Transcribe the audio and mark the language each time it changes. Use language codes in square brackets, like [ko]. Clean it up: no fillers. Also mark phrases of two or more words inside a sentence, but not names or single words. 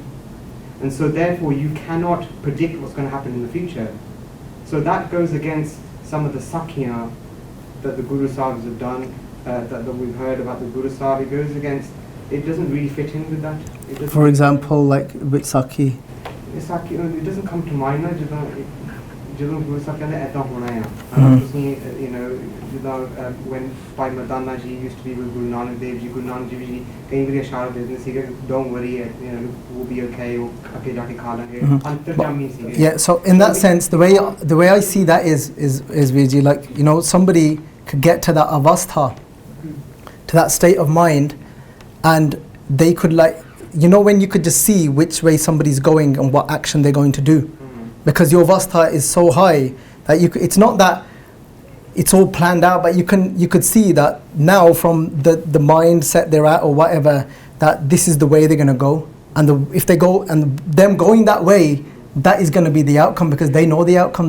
[en] And so therefore you cannot predict what's going to happen in the future. So that goes against some of the sakya that the Guru Sahibs have done, that we've heard about the Guru Sahib. It goes against, it doesn't really fit in with that. For example, like with Saki? It doesn't come to mind. [pa] ਜਦੋਂ Guru Sahib ਕਹਿੰਦੇ ਐਦਾਂ ਹੋਣਾ ਆ, ਤੁਸੀਂ [en] when Bhai Madana ji used to be with Guru Nanak Dev Ji, [pa] Guru Nanak Dev Ji ਕਈ ਵਾਰੀ ਇਸ਼ਾਰਾ ਦੇ ਦਿੰਦੇ ਸੀਗੇ, [en] don't worry, we'll be okay, [pa] ਉਹ ਅੱਗੇ ਜਾ ਕੇ ਖਾ ਲਾਂਗੇ, ਅੰਤਰਜਾਮੀ ਸੀਗੇ. [en] Yeah, so in that sense, the way I see that is Viji, like, somebody could get to that avastha, to that state of mind, and they could, like, you know, when you could just see which way somebody's going and what action they're going to do, because your avastha is so high that you it's not that it's all planned out, but you could see that now from the mindset they're at or whatever, that this is the way they're going to go, and if they go and them going that way, that is going to be the outcome, because they know the outcome.